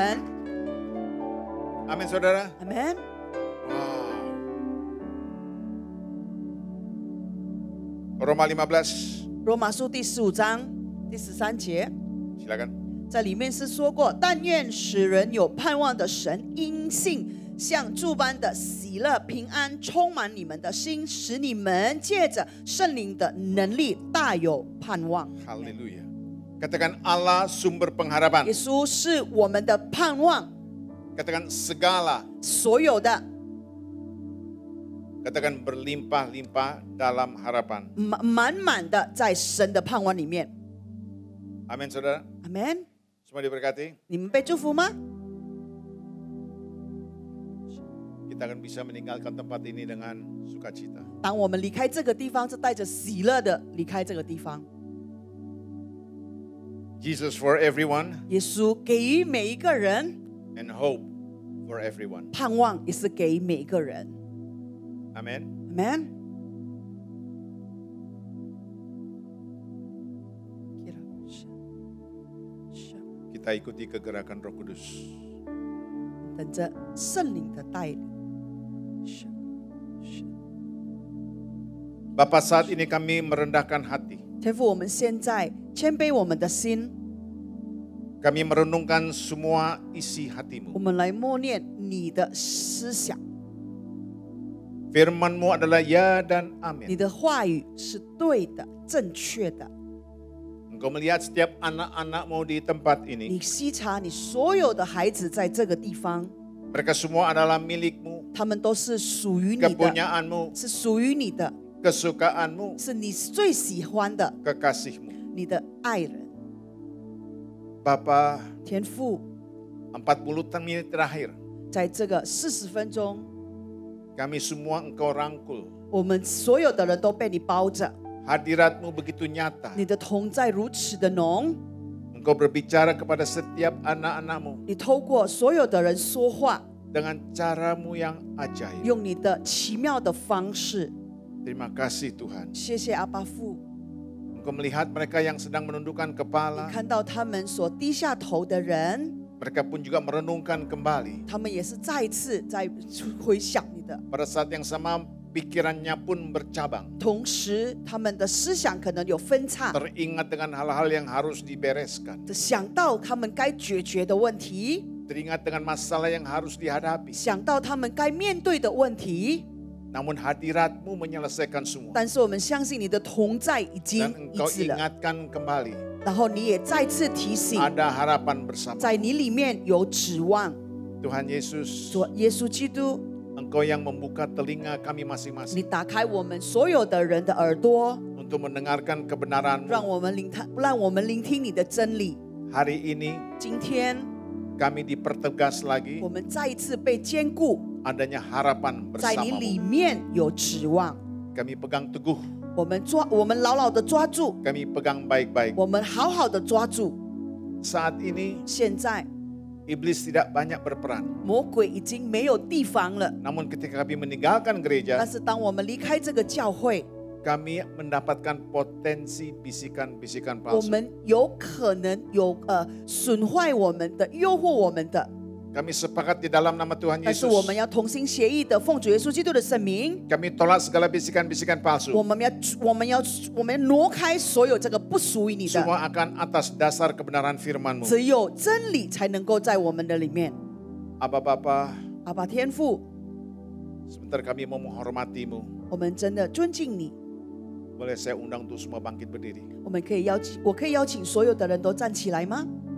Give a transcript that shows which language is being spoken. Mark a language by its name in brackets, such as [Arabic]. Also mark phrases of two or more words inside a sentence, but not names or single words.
[Indonesian] Amin saudara. [Chinese] 阿门。 [Indonesian] Wow. Roma 15, [Chinese] 罗马书第15章第13节， [Indonesian] silakan. [Chinese] 在里面是说过，但愿使人有盼望的神，因信像诸般的喜乐平安充满你们的心，使你们借着圣灵的能力大有盼望。 [Indonesian] Haleluya. Katakan Allah sumber pengharapan. [Chinese] 耶稣是我们的盼望， [Indonesian] Katakan segala. [Chinese] 所有的 [Indonesian] Katakan berlimpah-limpah dalam harapan. [Chinese] 满满的在神的盼望里面。 [Indonesian] Amin saudara. [Chinese] 阿门。 [Indonesian] Semua diberkati. [Chinese] 你们被祝福吗？ [Indonesian] Kita akan bisa meninggalkan tempat ini dengan sukacita. [Chinese] 当我们离开这个地方，是带着喜乐的离开这个地方。 [English] Jesus for everyone [Chinese] 耶稣给予每一个人 [English] and hope for everyone. [Chinese] 盼望，也是给每一个人。 [Indonesian] Amin. [Chinese] Amen。 [Indonesian] Kita ikuti kegerakan Roh Kudus. [Chinese] 等着圣灵的带领。 [Indonesian] Bapa, saat ini kami merendahkan hati. [Chinese] 天父，我们现在谦卑我们的心， [Indonesian] Kami merenungkan semua isi [Chinese] 我 [Indonesian] hatimu. [Chinese] 们来默念你的思想， [Indonesian] Firman-Mu adalah ya dan [Chinese] 你 [Indonesian] amin. [Chinese] 的话语是对的、正确的。 [Indonesian] Engkau melihat setiap anak-anak-Mu di tempat [Chinese] 你 [Indonesian] ini. [Chinese] 细察你所有的孩子在这个地方， [Indonesian] Mereka semua adalah milik-Mu, [Chinese] 他们都是属于你的， [Indonesian] kepunyaanmu, [Chinese] 是属于你的， [Indonesian] kesukaanmu, [Chinese] 是你最喜欢的， [Indonesian] kekasihmu. [Chinese] 你的爱人。 [Indonesian] Bapa, [Chinese] 天父， [Indonesian] 40 menit terakhir, [Chinese] 在这个40分钟， [Indonesian] kami semua Engkau rangkul. [Chinese] 我们所有的人都被你包着， [Indonesian] Hadirat-Mu begitu nyata. [Chinese] 你的同在如此的浓， [Indonesian] Engkau berbicara kepada setiap anak-anak-Mu [Chinese] 你透过所有的人说话， [Indonesian] dengan cara-Mu yang ajaib. [Chinese] 用你的奇妙的方式。 [Indonesian] Terima kasih Tuhan. [Chinese] 谢谢阿爸父， [Indonesian] Engkau melihat mereka yang sedang menundukkan [Chinese] 你 [Indonesian] kepala. [Chinese] 看到他们所低下头的人， [Indonesian] Mereka pun juga merenungkan kembali. [Chinese] 他们也是再一次在回想你的。 [Indonesian] Pada saat yang sama pikirannya pun bercabang. [Chinese] 同时，他们的思想可能有分叉， [Indonesian] Teringat dengan hal-hal yang harus dibereskan. [Chinese] 想到他们该解决的问题， [Indonesian] Teringat dengan masalah yang harus dihadapi. [Chinese] 想到他们该面对的问题。 [Indonesian] Namun hadirat-Mu menyelesaikan semua. [Chinese] 但是我们相信你的同在已经 [Indonesian] Dan [Chinese] 医 [Indonesian] Engkau [Chinese] 治了， [Indonesian] ingatkan kembali. [Chinese] 然后你也再次提醒， [Indonesian] Ada harapan bersama. [Chinese] 在你里面有指望。 [Indonesian] Tuhan Yesus, [Chinese] 说耶稣基督， [Indonesian] Engkau yang membuka telinga kami [Chinese] 你 [Indonesian] masing-masing [Chinese] 打开我们所有的人的耳朵， [Indonesian] untuk mendengarkan [Chinese] 让 [Indonesian] kebenaran-Mu. [Chinese] 我们聆听你的真理。 [Indonesian] Hari ini [Chinese] 今天 [Indonesian] kami dipertegas lagi [Chinese] 我们再一次被坚固， [Indonesian] adanya harapan [Chinese] 在你 [Indonesian] bersama-Mu. [Chinese] 里面有指望。 [Indonesian] Kami pegang teguh, [Chinese] 我们牢牢的抓住， [Indonesian] kami pegang baik-baik. [Chinese] 我们好好的抓住。 [Indonesian] Saat ini [Chinese] 现在 [Indonesian] iblis tidak banyak berperan. [Chinese] 魔鬼已经没有地方了， [Indonesian] Namun ketika kami meninggalkan [Chinese] 但 [Indonesian] gereja, [Chinese] 是当我们离开这个教会， [Indonesian] kami mendapatkan potensi bisikan-bisikan [Chinese] 我 [Indonesian] palsu. [Chinese] 们有可能有损坏我们的、诱惑我们的， [Indonesian] Kami sepakat di dalam nama Tuhan [Chinese] 但是我们 [Indonesian] Yesus. [Chinese] 要同心协意的奉主耶稣基督的圣名， [Indonesian] Kami tolak segala bisikan-bisikan [Chinese] 我 [Indonesian] palsu. [Chinese] 们要挪开所有这个不属于你的， [Indonesian] Semua akan atas dasar kebenaran firman-Mu. [Chinese] 只有真理才能够在我们的里面。 [Indonesian] Abba Bapa, [Chinese] 阿爸天父， [Indonesian] sebentar kami mau menghormati-Mu. [Chinese] 我们真的尊敬你。 [Indonesian] Boleh saya undang untuk semua bangkit berdiri. [Chinese] 我可以邀请所有的人都站起来吗？